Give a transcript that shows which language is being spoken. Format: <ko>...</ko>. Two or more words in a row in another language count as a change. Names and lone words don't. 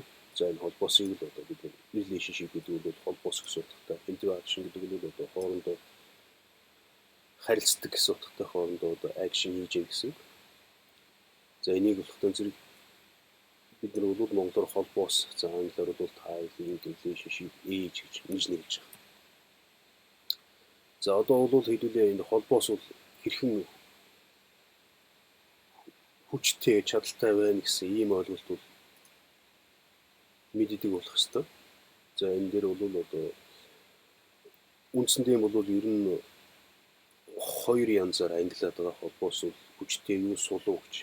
<mn>За энэ холбоосыг л одоо бид relationship гэдэг нь бол холбоос гэсэн утгатай. Interaction гэдэг нь одоо хоорондоо харилцдаг гэсэн утгатай, хоорондоо одоо action хийж яах гэсэн. За энийг болохгүй зэрэг бид нар бол монголоор холбоос, за англиар бол</mn> <en>tie, link, relationship, age</en> <mn>гэж нэрлэж байгаа. За одоо бол хэдүүлээ энэ холбоос бол хэрхэн хүчтэй чадaltaй байна гэсэн ийм ойлголт бол мэддэг болох хэвээр. За энэ дээр бол одоо үндсэндээ бол ер нь хоёр янзаар ангилаад байгаа холбоос бол хүчтэй юу сулуу гэж.</mn>